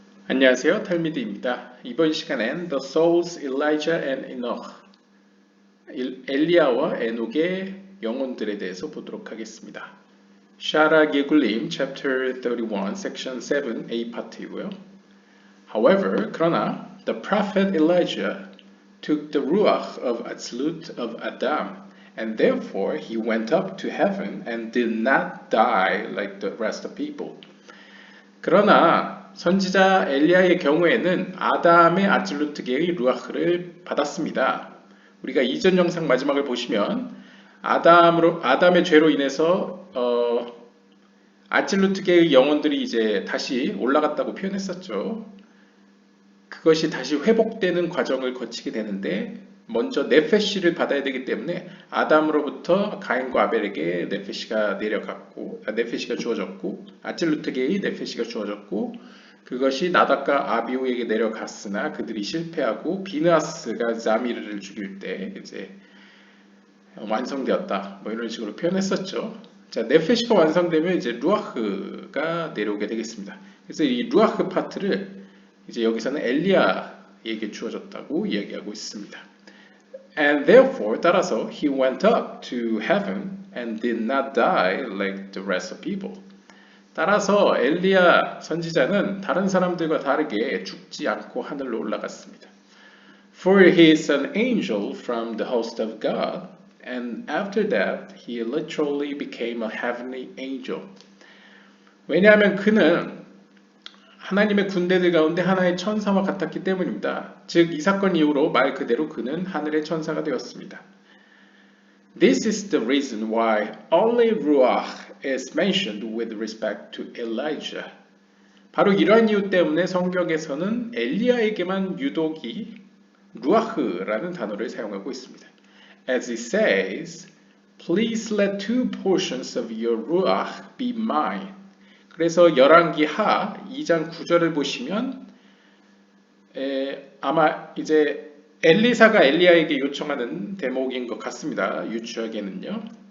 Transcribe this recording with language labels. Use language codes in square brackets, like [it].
[ko] 안녕하세요, 탈미드입니다. 이번 시간엔 [en] The Souls, Elijah and Enoch, [ko] 엘리야와 에녹의 영혼들에 대해서 보도록 하겠습니다. 샤라 게굴림, Chapter 31, Section 7, A 파트이고요. [en] However, [ko] 그러나 [en] the prophet Elijah took the ruach of Atzlut of Adam, and therefore he went up to heaven and did not die like the rest of people. [ko] 그러나 선지자 엘리야의 경우에는 아담의 아질루트계의 루아흐를 받았습니다. 우리가 이전 영상 마지막을 보시면 아담의 죄로 인해서 아질루트계의 영혼들이 이제 다시 올라갔다고 표현했었죠. 그것이 다시 회복되는 과정을 거치게 되는데 먼저 네페시를 받아야 되기 때문에 아담으로부터 가인과 아벨에게 네페시가 주어졌고 아질루트계의 네페시가 주어졌고 그것이 나답과 아비후에게 내려갔으나 그들이 실패하고 비느하스가 자미르를 죽일 때 이제 완성되었다. 뭐 이런 식으로 표현했었죠. 자, 네페시가 완성되면 이제 루아흐가 내려오게 되겠습니다. 그래서 이 루아흐 파트를 이제 여기서는 엘리야에게 주어졌다고 이야기하고 있습니다. [en] And therefore, [ko] 따라서 [en] he went up to heaven and did not die like the rest of people. [ko] 따라서 엘리야 선지자는 다른 사람들과 다르게 죽지 않고 하늘로 올라갔습니다. [en] For he is an angel from the host of God, and after that he literally became a heavenly angel. [ko] 왜냐하면 그는 하나님의 군대들 가운데 하나의 천사와 같았기 때문입니다. 즉, 이 사건 이후로 말 그대로 그는 하늘의 천사가 되었습니다. [en] This is the reason why only Ruach is mentioned with respect to Elijah. [ko] 바로 이러한 이유 때문에 성경에서는 엘리야에게만 유독이 루아흐라는 단어를 사용하고 있습니다. [en] As it says, please let two portions of your Ruach be mine. [ko] 그래서 열왕기 하 2장 9절을 보시면 아마 이제 엘리사가 엘리야에게 요청하는 대목인 것 같습니다. 유추하기에는요.